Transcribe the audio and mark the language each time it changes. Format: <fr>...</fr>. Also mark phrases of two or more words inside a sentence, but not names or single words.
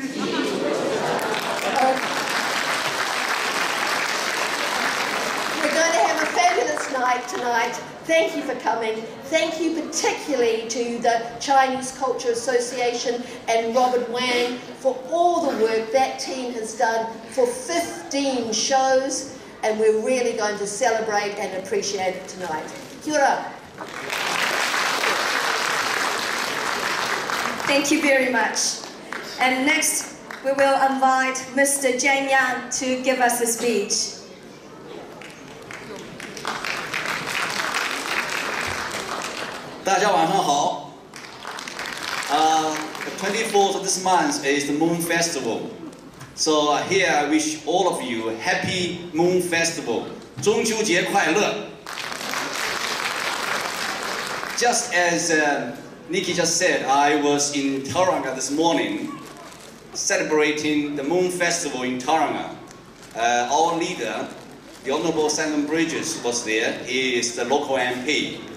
<en>We're going to have a fabulous night tonight. Thank you for coming. Thank you particularly to the Chinese Culture Association and Robert Wang for all the work that team has done for 15 shows, and we're really going to celebrate and appreciate it tonight.</en> <mi>Kia ora.</mi> <en>Thank you very much. And next, we will invite Mr. Zhang Yang to give us a speech. The 24th of this month is the Moon Festival. So here I wish all of you a happy Moon Festival.</en> <zh>中秋节快乐.</zh> <en>Just as Nikki just said, I was in Tauranga this morning celebrating the Moon Festival in Tauranga. Our leader, the Honourable Simon Bridges, was there. He is the local MP.</en>